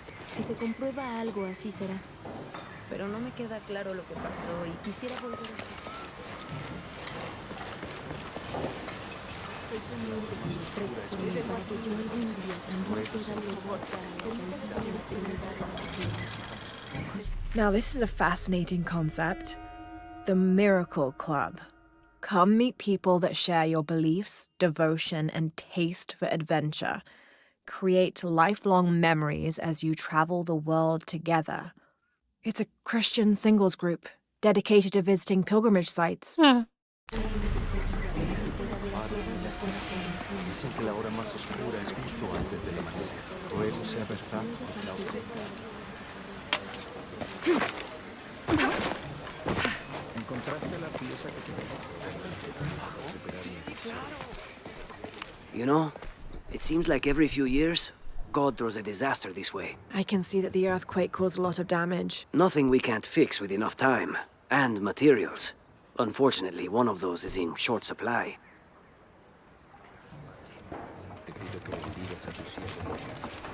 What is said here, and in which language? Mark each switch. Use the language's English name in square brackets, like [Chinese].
[Spanish] Si se comprueba algo, así será. Pero no me queda claro lo que pasó y quisiera volver a escuchar. Para que yo algún día también pueda lograr [English] Now, this is a fascinating concept. The Miracle Club. Come meet people that share your beliefs, devotion, and taste for adventure. Create lifelong memories as you travel the world together. It's a Christian singles group dedicated to visiting pilgrimage sites. [Spanish] Dicen que la hora más oscura es justo antes del amanecer. Ruego sea verdad esta oscuridad. ¿Encontraste la pieza que te [English] You know, it seems like every few years, God throws a disaster this way. I can see that the earthquake caused a lot of damage. Nothing we can't fix with enough time. And materials. Unfortunately, one of those is in short supply. [Spanish] Te pido que bendigas a tus siervos de casa.